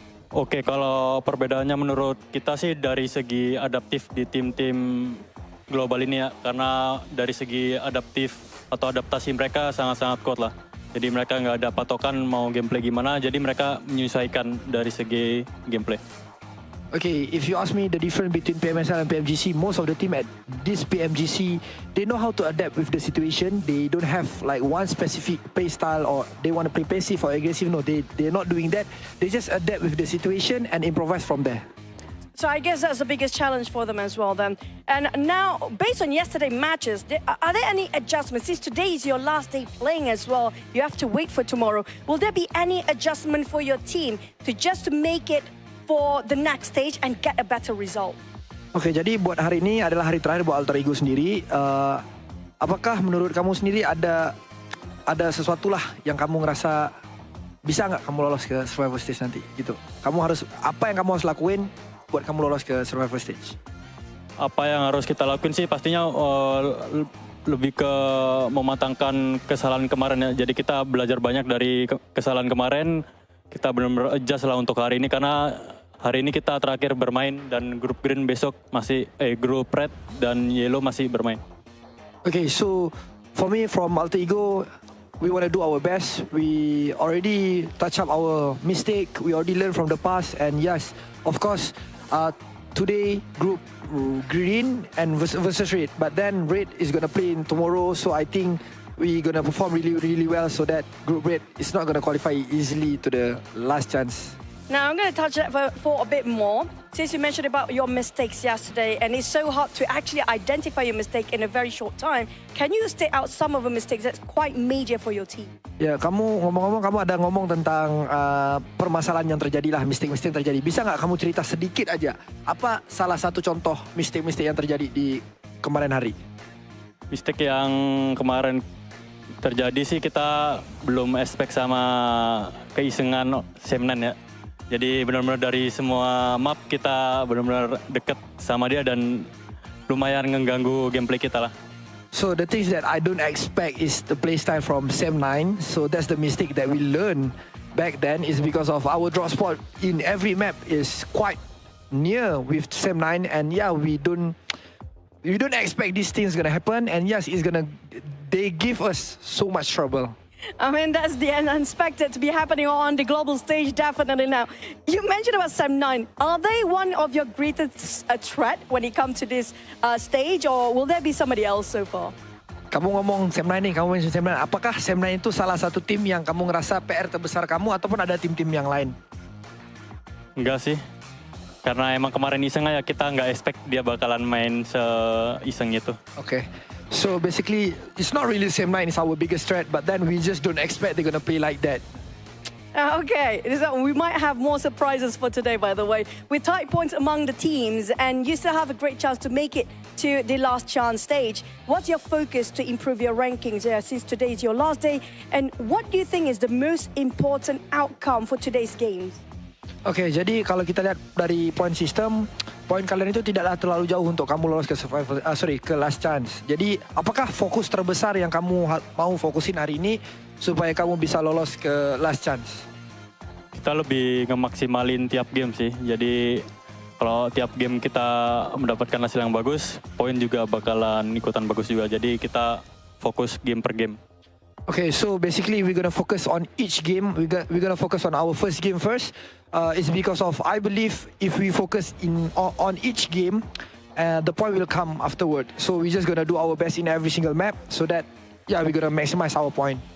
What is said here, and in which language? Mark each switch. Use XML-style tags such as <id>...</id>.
<id>Oke, kalau perbedaannya menurut kita sih dari segi adaptif di tim-tim global ini ya. Karena dari segi adaptif atau adaptasi mereka sangat-sangat kuat lah. Jadi mereka nggak ada patokan mau gameplay gimana, jadi mereka menyesuaikan dari segi gameplay.</id> <en>Okay, if you ask me the difference between PMSL and PMGC, most of the team at this PMGC, they know how to adapt with the situation. They don't have like one specific play style or they want to play passive or aggressive. No, they're not doing that. They just adapt with the situation and improvise from there. So I guess that's the biggest challenge for them as well then. And now, based on yesterday's matches, are there any adjustments? Since today is your last day playing as well, you have to wait for tomorrow. Will there be any adjustment for your team to just make it for the next stage and get a better result?</en> <id>Oke, jadi buat hari ini adalah hari terakhir buat Alter Ego sendiri. Apakah menurut kamu sendiri ada sesuatu lah yang kamu ngerasa bisa nggak kamu lolos ke survival stage nanti gitu? Apa yang kamu harus lakuin buat kamu lolos ke survival stage? Apa yang harus kita lakuin sih pastinya lebih ke mematangkan kesalahan kemarin ya. Jadi kita belajar banyak dari kesalahan kemarin. Kita benar-benar adjust lah untuk hari ini karena hari ini kita terakhir bermain dan grup green besok masih grup red dan yellow masih bermain.</id> <en>Okay, so for me from Alter Ego, we want to do our best. We already touch up our mistake. We already learned from the past, and yes, of course, today group green and versus red, but then red is gonna play in tomorrow. So I think we're gonna perform really well so that group red is not gonna qualify easily to the last chance. Now I'm gonna touch that for a bit more. since you mentioned about your mistakes yesterday, and it's so hard to actually identify your mistake in a very short time, can you state out some of the mistakes that's quite major for your team?</en> <id>Ya, kamu ngomong-ngomong, kamu ada ngomong tentang permasalahan yang terjadi lah, mistake-mistake yang terjadi. Bisa nggak kamu cerita sedikit aja, apa salah satu contoh mistake-mistake yang terjadi di kemarin hari? Mistake yang kemarin terjadi sih kita belum expect sama keisengan Semnan ya. Jadi benar-benar dari semua map kita benar-benar deket sama dia dan lumayan mengganggu gameplay kita lah.</id> <en>So the things that I don't expect is the playstyle from Sem9. So that's the mistake that we learned back then, is because of our drop spot in every map is quite near with Sem9, and yeah, we don't expect these things gonna happen, and yes, they give us so much trouble. I mean, that's the unexpected to be happening on the global stage, definitely now. You mentioned about Sem9. Are they one of your greatest threat when it comes to this stage, or will there be somebody else so far?</en> <id>Kamu ngomong Sem9 nih, kamu mention Sem9. Apakah Sem9 itu salah satu tim yang kamu ngerasa PR terbesar kamu, ataupun ada tim-tim yang lain? Enggak sih. Karena emang kemarin iseng aja, kita nggak expect dia bakalan main se-iseng itu.</id> <en>Okay. So basically, it's not really Sem9 is our biggest threat, but then we just don't expect they're gonna play like that. Okay, so we might have more surprises for today, by the way. With tight points among the teams, and you still have a great chance to make it to the last chance stage. What's your focus to improve your rankings since today is your last day? And what do you think is the most important outcome for today's games?</en> <id>Oke, jadi kalau kita lihat dari point system, poin kalian itu tidaklah terlalu jauh untuk kamu lolos ke ke last chance. Jadi, apakah fokus terbesar yang kamu mau fokusin hari ini supaya kamu bisa lolos ke last chance? Kita lebih ngemaksimalin tiap game sih. Jadi, kalau tiap game kita mendapatkan hasil yang bagus, poin juga bakalan ikutan bagus juga. Jadi, kita fokus game per game.</id> <en>Okay, so basically we're gonna focus on each game. We're gonna focus on our first game first. It's because of, I believe if we focus on each game, the point will come afterward. So we're just gonna do our best in every single map, so that we're gonna maximize our point.</en>